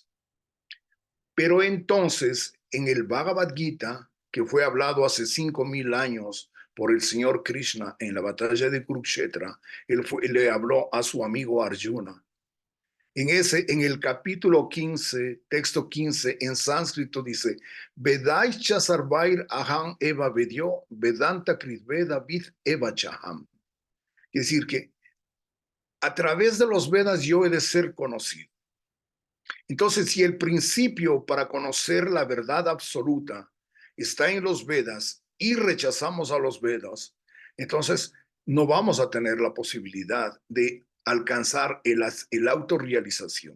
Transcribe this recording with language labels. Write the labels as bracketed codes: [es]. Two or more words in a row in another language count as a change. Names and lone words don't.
[es] Pero entonces, en el Bhagavad Gita, que fue hablado hace 5,000 años por el señor Krishna en la batalla de Kurukshetra, él le habló a su amigo Arjuna. En el capítulo 15, texto 15, en sánscrito dice, [sa] वेदैश्च सर्वैर् अहम् एव वेद्यो, वेदान्त कृद्वेद विद् एव चाहम्. [es] Es decir, que a través de los Vedas yo he de ser conocido. Entonces, si el principio para conocer la verdad absoluta está en los Vedas y rechazamos a los Vedas, entonces no vamos a tener la posibilidad de alcanzar el autorrealización.